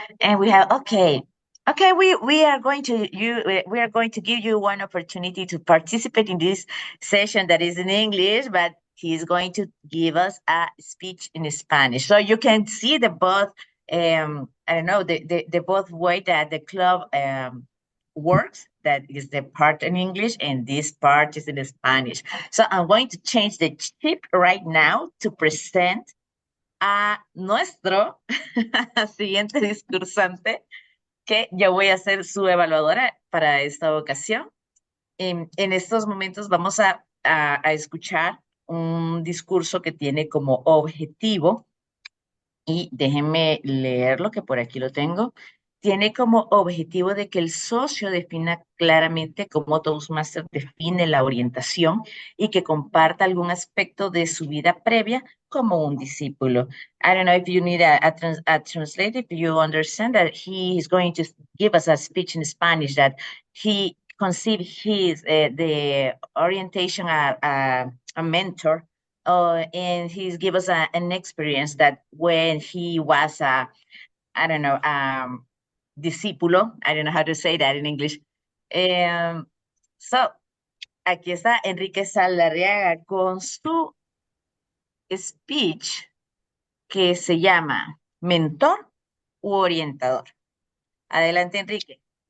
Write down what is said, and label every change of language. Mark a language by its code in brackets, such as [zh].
[en] And we have, okay, we are going to we are going to give you one opportunity to participate in this session that is in English, but he's going to give us a speech in Spanish. So you can see the both I don't know, the both way that the club works, that is the part in English and this part is in Spanish. So I'm going to change the chip right now to present [es] a nuestro siguiente discursante, que yo voy a ser su evaluadora para esta ocasión. En estos momentos vamos a escuchar un discurso que tiene como objetivo, y déjenme leerlo, que por aquí lo tengo. Tiene como objetivo de que el socio defina claramente cómo Toastmaster define la orientación y que comparta algún aspecto de su vida previa como un discípulo. [en] I don't know if you need a translator, if you understand that he is going to give us a speech in Spanish, that he conceived his the orientation a mentor. And he's give us an experience that when he was I don't know, discípulo, I don't know how to say that in English. [es] So, aquí está Enrique Saldarriaga con su speech que se llama Mentor u Orientador. Adelante, Enrique.